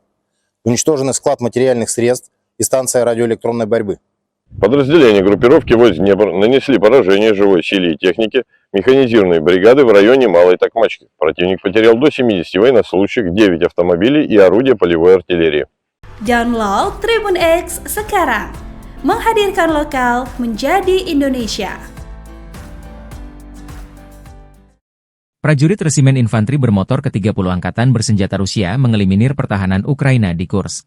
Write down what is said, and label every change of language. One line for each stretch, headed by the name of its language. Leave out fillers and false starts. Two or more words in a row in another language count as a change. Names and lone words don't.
Russian: Уничтоженный склад материальных средств и станция радиоэлектронной борьбы. Подразделения группировки войск «Днепр» нанесли поражение живой силе и технике механизированной бригады в районе Малой Токмачки. Противник потерял до 70 военнослужащих, 9 автомобилей и орудия полевой артиллерии.
Indonesian: Download Tribun X sekarang. Menghadirkan lokal menjadi Indonesia. Prajurit Resimen Infanteri Bermotor ke-30 Angkatan Bersenjata Rusia mengeliminir pertahanan Ukraina di Kursk.